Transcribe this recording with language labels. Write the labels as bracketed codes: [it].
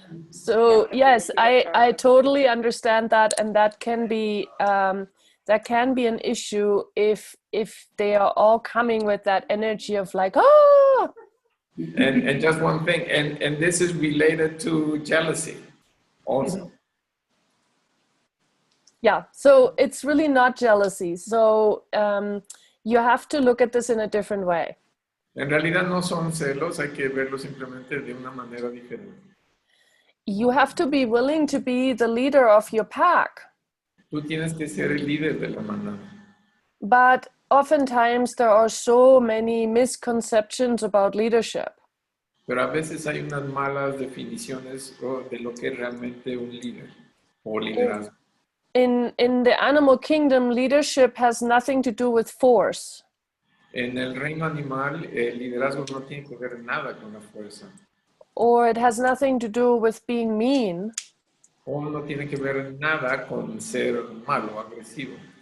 [en] So yes, I totally understand that, and that can be an issue if they are all coming with that energy of like, oh. And just one thing, and this is related to jealousy also. Yeah, so it's really not jealousy. So you have to look at this in a different way. [es] En realidad no son celos, hay que verlo simplemente de una manera diferente. [en] You have to be willing to be the leader of your pack. [es] Tú tienes que ser el líder de la manada. [en] But oftentimes there are so many misconceptions about leadership. [es] Pero a veces hay unas malas definiciones de lo que es realmente un líder o liderazgo. [en] In the animal kingdom, leadership has nothing to do with force. [es] En el reino animal, el liderazgo no tiene que ver nada con la fuerza. [en] Or it has nothing to do with being mean. [es] O no tiene que ver nada con ser malo, agresivo.